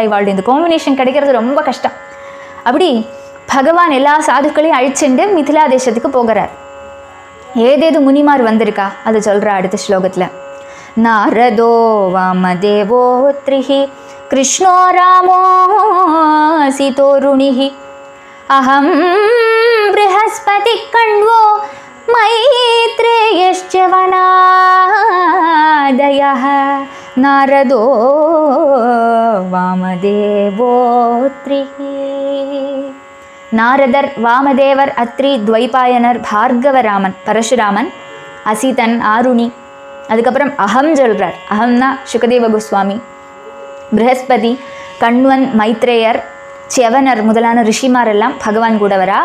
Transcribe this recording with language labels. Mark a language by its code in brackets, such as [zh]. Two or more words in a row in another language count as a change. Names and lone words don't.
[ta] இவாளுடைய இந்த காம்பினேஷன் கிடைக்கிறது ரொம்ப கஷ்டம். அப்படி பகவான் எல்லா சாதுக்களையும் அழிச்சுண்டு மிதிலா தேசத்துக்கு போகிறார். ஏதேது முனிமார் வந்திருக்கா அதை சொல்கிறா அடுத்த ஸ்லோகத்தில். [sa] नारदो वामदेवो त्रिः कृष्णो रामो सितोरुणिः अहं बृहस्पति कण्वो मैत्रेयश्च वनादयः नारदो वामदेवोत्रिः. [ta] நாரதர், வாமதேவர், அத்ரி, துவைபாயனர், பார்கவராமன், பரசுராமன், அசிதன், ஆருணி, அதுக்கப்புறம் அகம் சொல்கிறார். அகம்னா சுகதேவ கோஸ்வாமி, ப்ரஹஸ்பதி, கண்வன், மைத்ரேயர், செவனர் முதலான ரிஷிமாரெல்லாம் பகவான் கூட வரா.